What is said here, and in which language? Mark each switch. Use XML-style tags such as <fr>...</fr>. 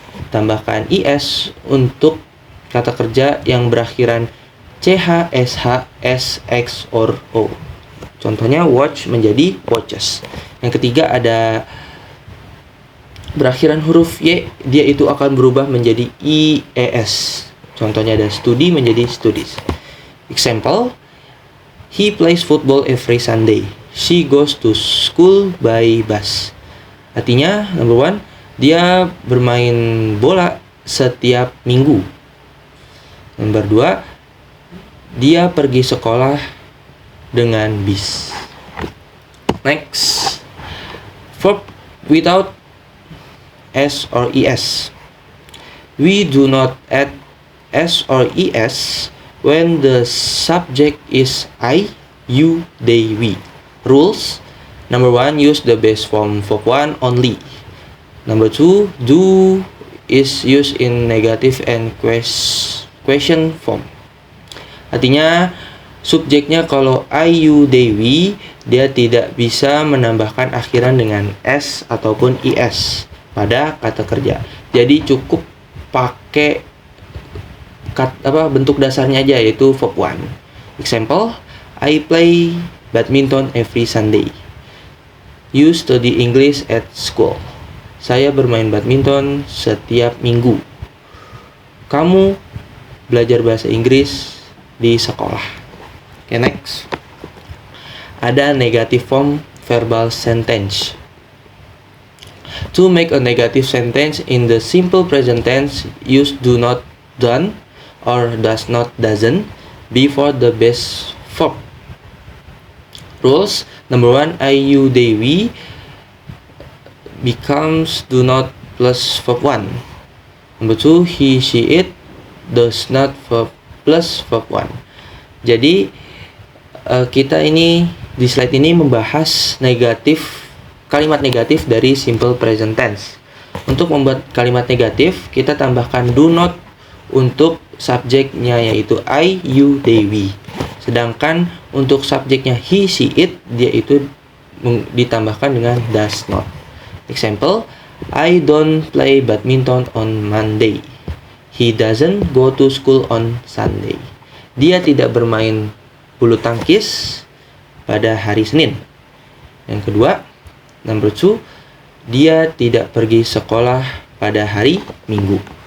<id>Tambahkan is untuk kata kerja yang berakhiran ch, sh, sx, or o. Contohnya watch menjadi watches. Yang ketiga ada berakhiran huruf y, dia itu akan berubah menjadi ies. Contohnya ada study menjadi studies.</id> <en>Example, he plays football every Sunday. She goes to school by bus.</en> <id>Artinya,</id> <en>number one,</en> <id>dia bermain bola setiap minggu. Nomor dua, dia pergi sekolah dengan bis.</id> <en>Next, verb without s or es. We do not add s or es when the subject is I, you, they, we. Rules: number one, use the base form verb 1 only. Number two, do is used in negative and question form.</en> <id>Artinya subjeknya kalau I, you, they, we, dia tidak bisa menambahkan akhiran dengan s ataupun is pada kata kerja. Jadi cukup pakai bentuk dasarnya aja, yaitu verb 1.</id> <en>Example, I play badminton every Sunday. You study English at school.</en> <id>Saya bermain badminton setiap minggu. Kamu belajar bahasa Inggris di sekolah.</id> <en>Okay, next. Ada negative form verbal sentence. To make a negative sentence in the simple present tense, use do not, done, or does not, doesn't before the base verb. Rules: number one, I, you, they, we becomes do not plus verb 1. Number two, he, she, it does not verb plus verb 1.</en> <id>Jadi kita ini di slide ini membahas kalimat negatif dari simple present tense. Untuk membuat kalimat negatif, kita tambahkan do not untuk subjeknya yaitu I, you, they, we. Sedangkan untuk subjeknya he, she, it, dia itu ditambahkan dengan does not.</id> <en>Example, I don't play badminton on Monday. He doesn't go to school on Sunday.</en> <id>Dia tidak bermain bulu tangkis pada hari Senin. Yang kedua,</id> <en>number 2,</en> <id>dia tidak pergi sekolah pada hari Minggu.</id>